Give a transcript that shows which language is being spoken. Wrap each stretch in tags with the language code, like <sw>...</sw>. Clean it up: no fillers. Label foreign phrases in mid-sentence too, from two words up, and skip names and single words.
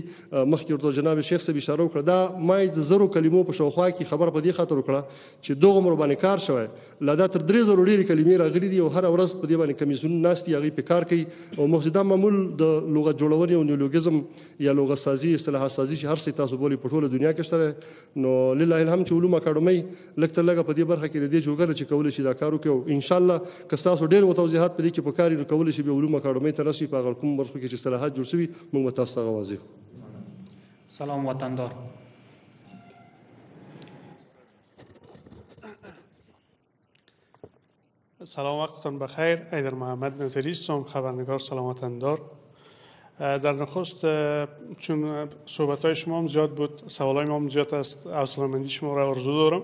<ps>مخکې ورته جناب شیخ صاحب اشاره وکړه دا ما یې د 1000 کلمو په شاوخوا کې خبره په دې خاطر وکړه چې دغه عمر باندې کار شوی لا دا تر 3000 ډېرې کلمې راغلي دي او هره ورځ په دې باندې کمیسیونونه ناست دي هغوی پې کار کوي او موږ دا معمول د لغت جوړونې او نیولوګیزم یا لغت سازي اصطلاحات سازي چې هر څه تاسو بولئ په ټوله دنیا کې شته. نو لله الحمد چې علوم اکاډمۍ لږ تر لږه په دې برخه کې د دې جوګه ده چې کولی شي دا کار وکړي او انشاءالله که ستاسو ډېر توضیحات په دې کې په کار وي نو کولی شي بیا علوم اکاډمۍ ته راشي په هغه کوم برخو کې چې اصطلاحات جوړ شوي موږ به تاسو ته هغه واضح کړو.</ps> <fa>سلام وطندار. سلام وقتتان بخیر. ایدر محمد نظری هستم خبرنگار سلام وطندار. در نخست چون صحبت های شما هم زیاد بود سوال های ما هم زیاد است حوصله‌مندی شما را آرزو دارم.</fa>